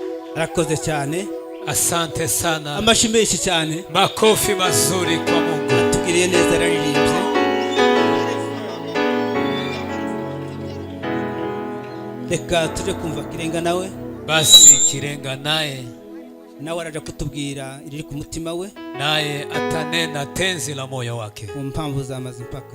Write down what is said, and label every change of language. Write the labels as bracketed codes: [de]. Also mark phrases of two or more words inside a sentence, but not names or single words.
[rw] arakoze cyane. [sw] Asante sana. [rw] Amashyi menshi cyane. [sw] Makofi mazuri kwa Mungu. [rw] Atugiriye neza, araririmbye. Reka tuje kumva Kirenga nawe. Basi Kirenga nawe araja kutubwira iriri ku mutima we, [sw] naye atanena tenzi la moyo wake [rw] mu mpamvu za Mazimpaka,